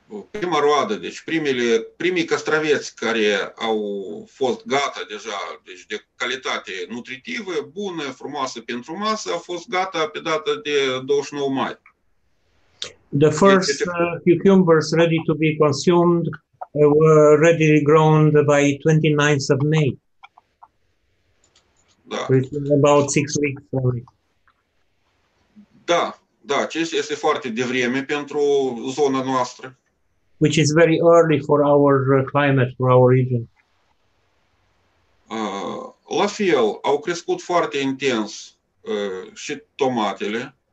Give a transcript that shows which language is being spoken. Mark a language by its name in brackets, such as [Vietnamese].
[Romanian] Prima roadă, deci primii castraveți care au fost gata deja, deci de calitate nutritivă, bună, frumoasă pentru masă, au fost gata pe data de 29 mai. [English] The first cucumbers ready to be consumed were ready grown by 29th of May. [Romanian] Da. [English] Which is about 6 weeks only. [Romanian] Da, acesta este foarte devreme pentru zona noastră. [English] Which is very early for our climate, for our region. [Romanian] La fel, au crescut foarte intens și tomatele.